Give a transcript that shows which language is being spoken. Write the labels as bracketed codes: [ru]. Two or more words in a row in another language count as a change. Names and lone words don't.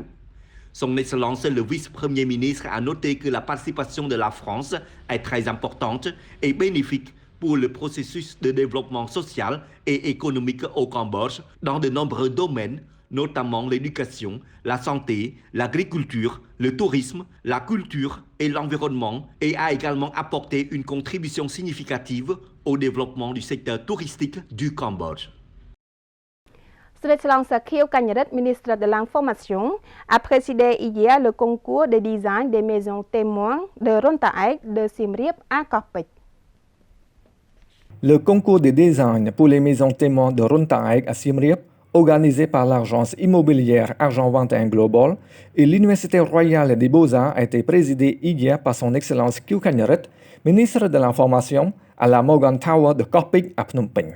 [fr] Son Excellence le vice-premier ministre a noté que la participation de la France est très importante et bénéfique pour le processus de développement social et économique au Cambodge dans de nombreux domaines, notamment l'éducation, la santé, l'agriculture, le tourisme, la culture et l'environnement, et a également apporté une contribution significative au développement du secteur touristique du Cambodge. ស្ដេចឆ្លងសាខៀវកញ្ញរិទ្ធ ministre de l'Information, a présidé hier le concours de design des maisons témoins de Rontaek de Siem Reap à Koh Pich. Le concours de design pour les maisons témoins de Rontaek à Siem Reap, organisé par l'agence immobilière Argent 21 Global et l'Université royale des Beaux-Arts, a été présidé hier par son Excellence Khieu Kanyarit, ministre de l'Information, à la Morgan Tower de Koh Pich à Phnom Penh.